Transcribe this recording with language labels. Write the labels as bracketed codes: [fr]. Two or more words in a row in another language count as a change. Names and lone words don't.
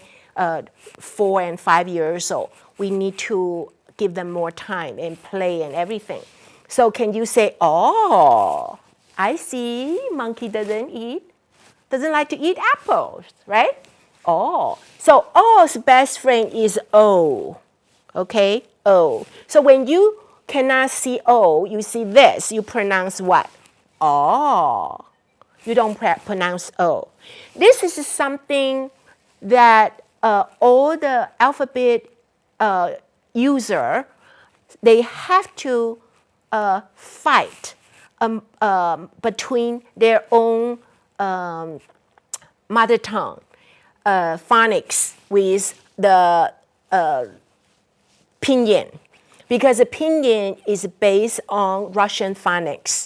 [en] 4 and 5 years old. We need to give them more time and play and everything. So can you say, oh, I see, monkey doesn't like to eat apples, right? Oh, so O's best friend is O, okay? O. So when you cannot see O, you see this, you pronounce what? Oh. You don't pronounce O. This is something that all the alphabet user, they have to fight between their own mother tongue phonics with the pinyin, because the pinyin is based on Russian phonics.